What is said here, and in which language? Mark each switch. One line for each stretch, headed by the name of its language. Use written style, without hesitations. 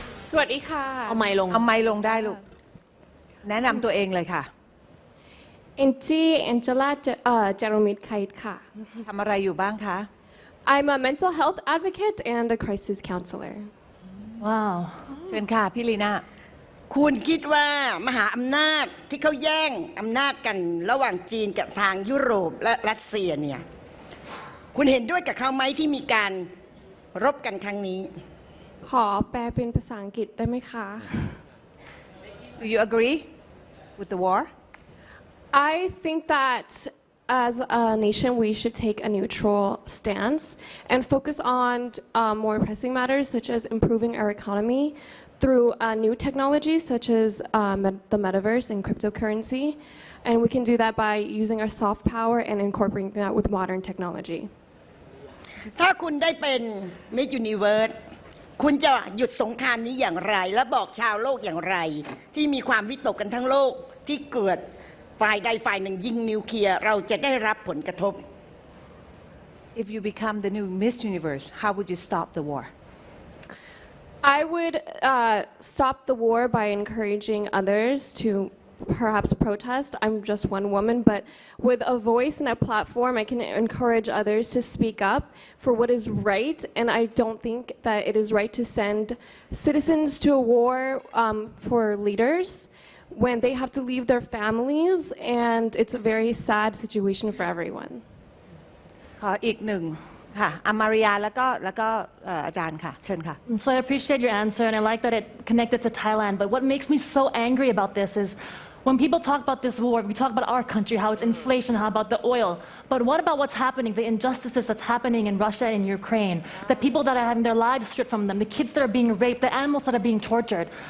Thai: สวัสดีค่ะ เอาไมค์ลง ได้ลูกแนะนำตัวเองเลยค่ะ แองจี้แองเจล่าจารุมิตรไคท์ค่ะ ทำอะไรอยู่บ้างคะ
English: I'm a mental health advocate and a crisis counselor
Thai: ว้าว เชิญค่ะพี่ลีน่า คุณคิดว่ามหาอำนาจที่เขาแย่งอำนาจกันระหว่างจีนกับทางยุโรปและรัสเซียเนี่ยคุณเห็นด้วยกับเขาไหมที่มีการรบกันครั้งนี้ ขอแปลเป็นภาษาอังกฤษได้ไหมคะ
English: Do you agree with the war I think that as a nation we should take a neutral stance and focus on more pressing matters such as improving our economy through new technologies such as the metaverse and cryptocurrency, and we can do that by using our soft power and incorporating that with modern technology.
Thai: ถ้าคุณได้เป็น Miss Universe คุณจะหยุดสงครามนี้อย่างไรและบอกชาวโลกอย่างไรที่มีความวิตกกันทั้งโลกที่เกิดฝ่ายใดฝ่ายหนึ่งยิงนิวเคลียร์เราจะได้รับผลกระทบ
English: If you become the new Miss Universe how would you stop the war I would stop the war by encouraging others to perhaps protest. I'm just one woman, but with a voice and a platform, I can encourage others to speak up for what is right. And I don't think that it is right to send citizens to a war for leaders when they have to leave their families, and it's a very sad situation for everyone.
Thai: ขออีกหนึ่งค่ะอามาริยาแล้วก็อาจารย์ค่ะเชิญค่ะ
English: So I appreciate your answer and I like that it connected to Thailand, but what makes me so angry about this is when people talk about this war, we talk about our country, how it's inflation, how about the oil. But what about what's happening, the injustices that's happening in Russia and Ukraine, the people that are having their lives stripped from them, the kids that are being raped, the animals that are being tortured?